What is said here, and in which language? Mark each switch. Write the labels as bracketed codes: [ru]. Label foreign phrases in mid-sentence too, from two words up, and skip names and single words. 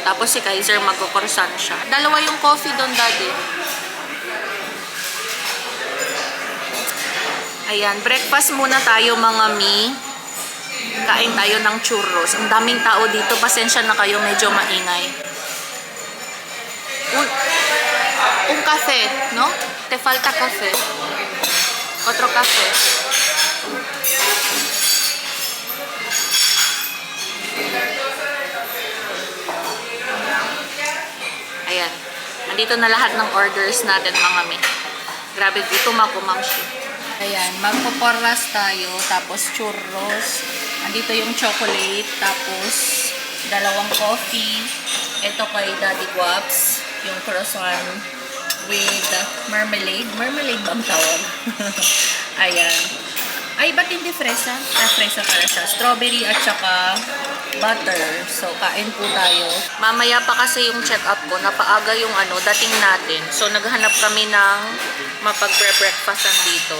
[tl] Tapos si Kaiser magkukursan siya. Dalawa yung coffee doon, Daddy. Ayan, breakfast muna tayo mga mi. Kain tayo ng churros. Ang daming tao dito. Pasensya na kayo, medyo maingay. [es] Un café, no? Te falta café. Otro café. [tl] Ayan. Nandito na lahat ng orders natin mga mi. Grabe, dito makumamshi. Ayan, magpuporras tayo, tapos churros. Andito yung chocolate, tapos dalawang coffee. Ito kay Daddy Guaps, yung [en] croissant with marmalade. [tl] Marmalade ba ang tawag? Ayan. Ay, ba't hindi fresa? Fresa pala siya. Strawberry at saka butter. So, kain po tayo. Mamaya pa kasi yung check-up ko. Napaaga yung dating natin. So, naghanap kami ng mapagbre-breakfastan dito.